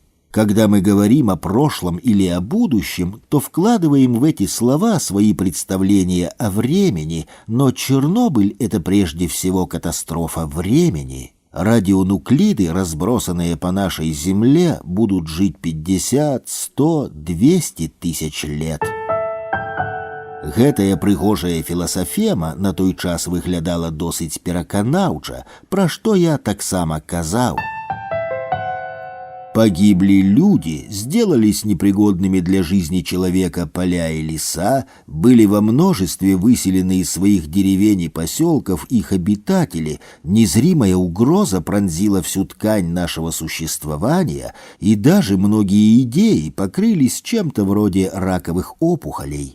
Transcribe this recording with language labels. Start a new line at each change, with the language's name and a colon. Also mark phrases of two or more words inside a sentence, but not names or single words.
Russian: Когда мы говорим о прошлом или о будущем, то вкладываем в эти слова свои представления о времени, но Чернобыль — это прежде всего катастрофа времени. Радионуклиды, разбросанные по нашей Земле, будут жить 50, 100, 200 тысяч лет.
Belarusian: Гэтая прыгожая філасафема на той час выглядала досыць пераканаўча, пра што я таксама казаў.
Russian: Погибли люди, сделались непригодными для жизни человека поля и леса, были во множестве выселены из своих деревень и поселков их обитатели, незримая угроза пронзила всю ткань нашего существования, и даже многие идеи покрылись чем-то вроде раковых опухолей.